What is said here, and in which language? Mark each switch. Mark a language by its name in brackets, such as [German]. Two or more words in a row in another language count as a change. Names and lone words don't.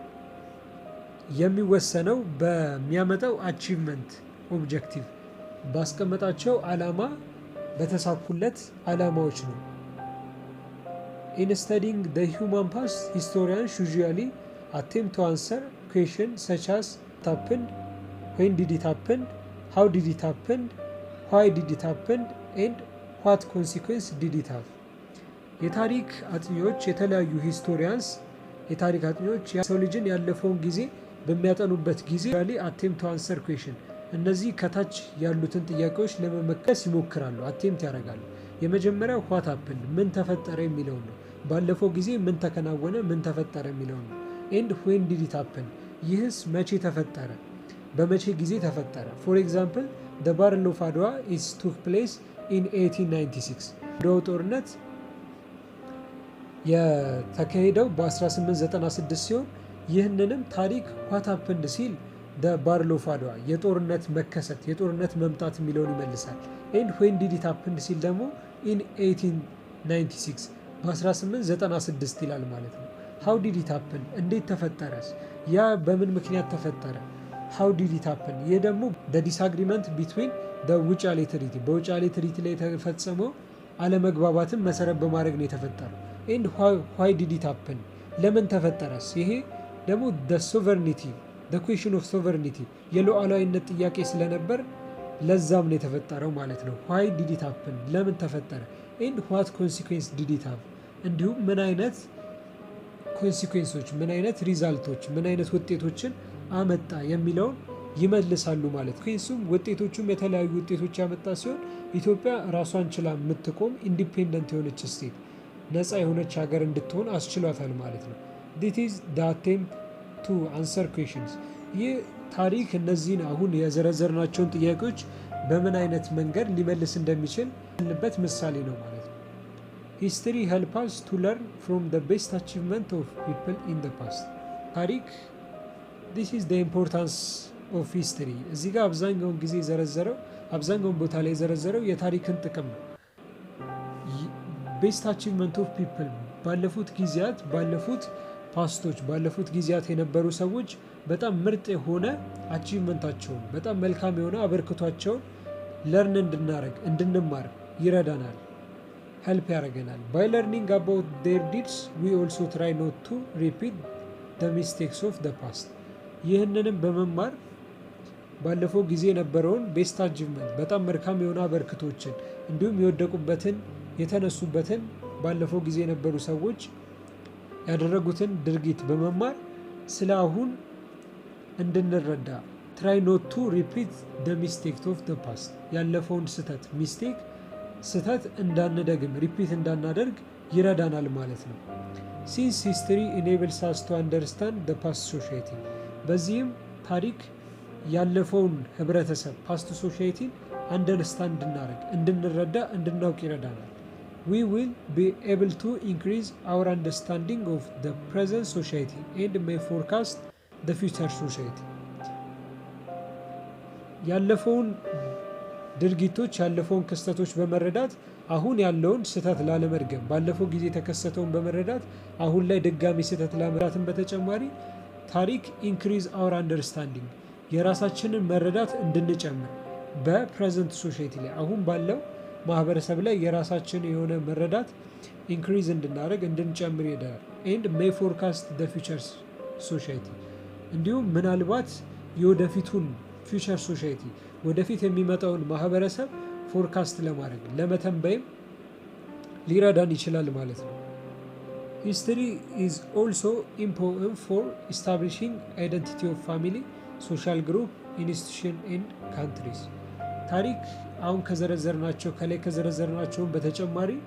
[Amharic] የሚወሰነው በሚያመጣው [English] አቺቭመንት ኦብጀክቲቭ [Amharic] ባስቀመጣቸው ዓላማ በተሳኩለት ዓላማዎች ነው። [English] In studying the human past, historians usually attempt to answer questions such as what happened, when did it happen, how did it happen, why did it happen, and what consequence did it have? [Amharic] የታሪክ አጥኚዎች የተለያዩ ሂስቶሪያንስ የታሪክ አጥኚዎች የሰው ልጅን ያለፈውን ጊዜ በሚያጠኑበት ጊዜ [English] attempt to answer [Amharic] question እነዚህ ከታች ያሉትን ጥያቄዎች ለመመለስ ይሞክራሉ፣ አቴምፕት ያደርጋሉ። የመጀመሪያው [English] what happened [Amharic] ምን ተፈጠረ የሚለው ነው። ባለፈው ጊዜ ምን ተከናወነ ምን ተፈጠረ የሚለው ነው። [English] and when did it happen [Amharic] ይህስ መቼ ተፈጠረ በመቼ ጊዜ ተፈጠረ። [English] for example the battle of Adwa is took place in 1896 [Amharic] አድዋው ጦርነት የተካሄደው በ1896 ሲሆን ይህንንም ታሪክ [English] what happened [Amharic] ሲል [English] the battle of Adwa [Amharic] የጦርነት መከሰት የጦርነት መምጣት የሚለውን ይመልሳል። [English] and when did it happen [Amharic] ሲል ደግሞ [English] in 1896 [Amharic] በ1896 ይላል ማለት ነው። [English] how did it happen [Amharic] እንዴት ተፈጠረስ ያ በምን ምክንያት ተፈጠረ። [English] how did it happen [Amharic] ይህ ደግሞ [English] the disagreement between the [Amharic] ውጫሌ ትሪቲ በውጫሌ ትሪቲ ላይ የተፈጸመው አለመግባባትን መሰረት በማድረግ ነው የተፈጠረው። [English] and why did it happen [Amharic] ለምን ተፈጠረስ ይሄ ደግሞ [English] the sovereignty the question of sovereignty [Amharic] የሉዓላዊነት ጥያቄ ስለነበር ለዛም ነው የተፈጠረው ማለት ነው። [English] why did it happen [Amharic] ለምን ተፈጠረ [English] and what consequence did it have [Amharic] እንዲሁም ምን አይነት ኮንሲኩዌንሶች ምን አይነት ሪዛልቶች ምን አይነት ውጤቶችን አመጣ የሚለውን ይመልሳሉ ማለት ነው። ከሱም ውጤቶቹም የተለያዩ ውጤቶች ያመጣ ሲሆን ኢትዮጵያ ራሷን ችላ የምትቆም ኢንዲፔንደንት የሆነች ስቴት ነፃ የሆነች ሀገር እንድትሆን አስችሏታል ማለት ነው። [English] this is the attempt to answer questions [Amharic] ይህ ታሪክ እነዚህን አሁን የዘረዘርናቸውን ጥያቄዎች በምን አይነት መንገድ ሊመልስ እንደሚችል ልበት ምሳሌ ነው ማለት ነው። [English] history help us to learn from the best achievement of people in the past [Amharic] ታሪክ [English] this is the importance of history [Amharic] እዚህ ጋር አብዛኛውን ጊዜ የዘረዘረው አብዛኛውን ቦታ ላይ የዘረዘረው የታሪክን ጥቅም ነው። [English] best achievement of people [Amharic] ባለፉት ጊዜያት ባለፉት ጊዜያት የነበሩ ሰዎች በጣም ምርጥ የሆነ አቺቭመንታቸውን በጣም መልካም የሆነ አበርክቷቸውን ለርን እንድንማር ይረዳናል ሄልፕ ያደርገናል። [English] by learning about their deeds we also try not to repeat the mistakes of the past [Amharic] ይህንንም በመማር ባለፈው ጊዜ የነበረውን [English] best achievement [Amharic] በጣም መልካም የሆነ አበርክቶችን እንዲሁም የወደቁበትን የተነሱበትን ባለፈው ጊዜ የነበሩ ሰዎች ያደረጉትን ድርጊት በመማር ስለ አሁን እንድንረዳ [English] try not to repeat the mistakes of the past [Amharic] ያለፈውን ስህተት እንዳንደግም ሪፒት እንዳናደርግ ይረዳናል ማለት ነው። [English] since history enables us to understand the past society [Amharic] በዚህም ታሪክ ያለፈውን ህብረተሰብ [English] past society understand [Amharic] እንድንረዳ እንድናውቅ ይረዳናል። [English] we will be able to increase our understanding of the present society and may forecast the future society [Amharic] ያለፈውን ድርጊቶች ያለፈውን ክስተቶች በመረዳት አሁን ያለውን ስህተት ላለመድገም ባለፈው ጊዜ የተከሰተውን በመረዳት አሁን ላይ ድጋሚ ስህተት ላለመድገም በተጨማሪ ታሪክ [English] increase our understanding [Amharic] የራሳችንን መረዳት እንድንጨምር [English] present society [Amharic] ላይ አሁን ባለው ማህበረሰብ ላይ የራሳችን የሆነ [English] መረዳት ኢንክሪዝ [Amharic] እንድናደርግ እንድንጨምር ይሄዳል። [English] and may forecast the future society [Amharic] እንዲሁም ምናልባት የወደፊቱን [English] future society [Amharic] ወደፊት የሚመጣውን ማህበረሰብ ፎርካስት ለማድረግ ለመተንበይም ሊረዳን ይችላል ማለት ነው። [English] history is also important for establishing identity of family social group institution and countries። [Amharic] ታሪክ አሁን ከላይ ከዘረዘርናቸውን በተጨማሪ